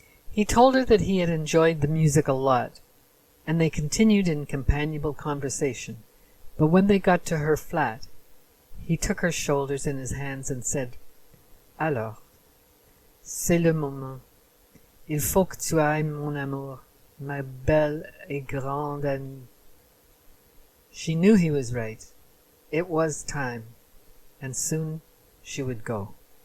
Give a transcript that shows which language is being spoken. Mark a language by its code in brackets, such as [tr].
[en] He told her that he had enjoyed the music a lot, and they continued in companionable conversation, but when they got to her flat, he took her shoulders in his hands and said, [fr] "Alors, c'est le moment. Il faut que tu ailles, mon amour, ma belle et grande amie." [en] She knew he was right. It was time, and soon she would go.